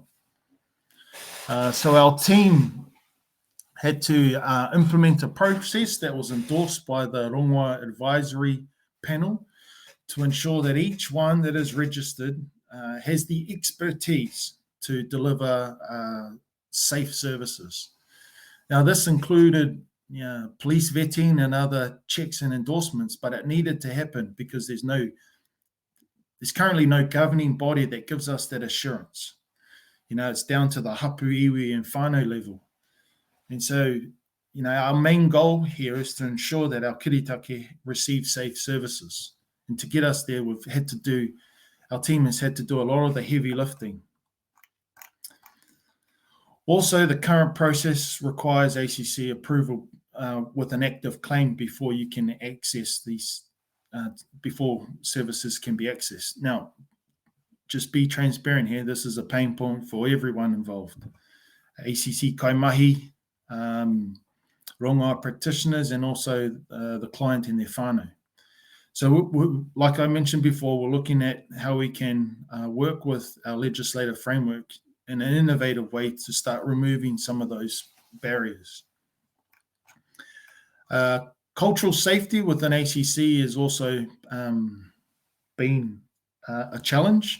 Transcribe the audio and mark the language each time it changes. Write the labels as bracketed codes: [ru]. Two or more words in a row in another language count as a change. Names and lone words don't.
[en] So our team had to implement a process that was endorsed by the Rongoā Advisory Panel to ensure that each one that is registered has the expertise to deliver safe services. Now, this included police vetting and other checks and endorsements, but it needed to happen because there's currently no governing body that gives us that assurance. It's down to the hapu, iwi, and whānau level. And so, our main goal here is to ensure that our kiritake receive safe services. And to get us there, our team has had to do a lot of the heavy lifting. Also, the current process requires ACC approval with an active claim before you can access these, before services can be accessed. Now, just be transparent here. This is a pain point for everyone involved. ACC kaimahi, rongoā practitioners, and also the client and their whānau. So like I mentioned before, we're looking at how we can work with our legislative framework in an innovative way to start removing some of those barriers. Cultural safety within ACC has also been a challenge.